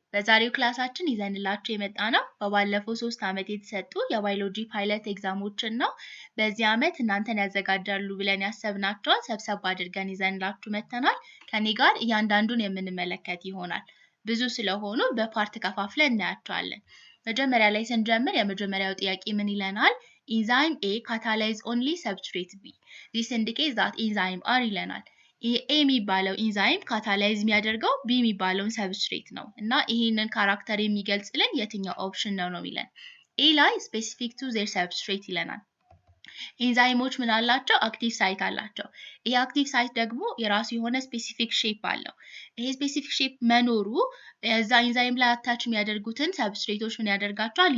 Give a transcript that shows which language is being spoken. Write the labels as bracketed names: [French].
[Amharic] በዛሬው ክላሳችን ይዘንላችሁ የመጣነው በባለፈው 3 ዓመት የተሰጡ የባዮሎጂ ፓይለት ኤግዛሞችን ነው። በዚህ ዓመት እናንተን ያዘጋጃሉ ብለን ያሰብናቸውን ሰብሰብ አድርገን ይዘንላችሁ መጥተናል። ከኔ ጋር እያንዳንዱን የምንመለከት ይሆናል። ብዙ ስለሆኑ በፓርት ከፋፍለን እናያቸዋለን። መጀመሪያ ላይ ስንጀምር የመጀመሪያው ጥያቄ ምን ይለናል? [English] ኢንዛይም A catalyze only substrate B. This indicates that enzyme are [Amharic] ይለናል። ይሄ A የሚባለው ኢንዛይም ካታላይዝ የሚያደርገው B የሚባለውን ሰብስትሬት ነው እና ይሄንን ካራክተር የሚገልጽልን የትኛው ኦፕሽን ነው የሚለን? A ላይ [English] ስፔሲፊክ ቱ ዜር ሰብስትሬት [Amharic] ይለናል። ኢንዛይሞች ምን አላቸው? አክቲቭ ሳይት አላቸው። ይሄ አክቲቭ ሳይት ደግሞ የራሱ የሆነ ስፔሲፊክ ሼፕ አለው። ይሄ ስፔሲፊክ ሼፕ መኖሩ እዛ ኢንዛይም ላይ አታች የሚያደርጉትን ሰብስትሬቶች ምን ያደርጋቸዋል?